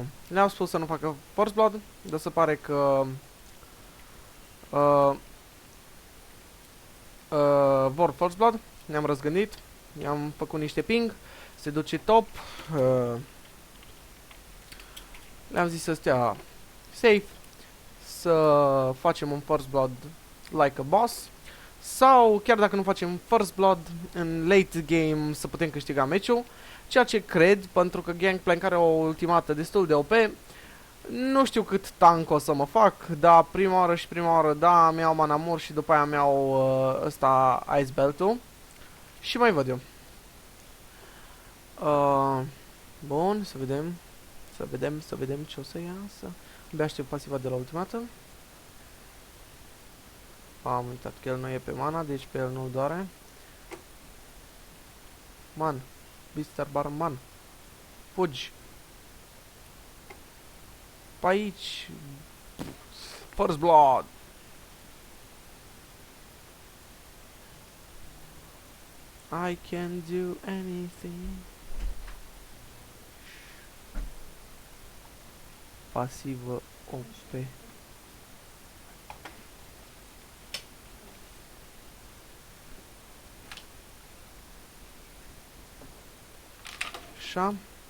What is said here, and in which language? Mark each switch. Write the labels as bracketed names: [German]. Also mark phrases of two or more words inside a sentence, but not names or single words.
[Romanian] Le-am spus să nu facă [English] First Blood, [Romanian] dar se pare că vor [English] First Blood. [Romanian] Ne-am răzgândit, i-am făcut niște ping, se duce top. Le-am zis să stea safe, să facem un [English] First Blood like a boss, [Romanian] sau chiar dacă nu facem [English] First Blood, [Romanian] în [English] late game [Romanian] să putem câștiga meciul, ceea ce cred, pentru că Gangplank are o ultimată destul de OP. Nu știu cât tank o să mă fac, dar prima oară, da, mi-au Manamur și după aia mi-au ăsta Ice Belt-ul. Și mai văd eu. Bun, să vedem ce o să iasă. Abia aștept pasiva de la ultimată. Am uitat că el nu e pe mana, deci pe el nu-l doare. [English] Man, Mr. [Romanian] Barman, fugi. Pe aici. [English] First Blood. I can do anything. [Romanian] Pasivă OP. Așa.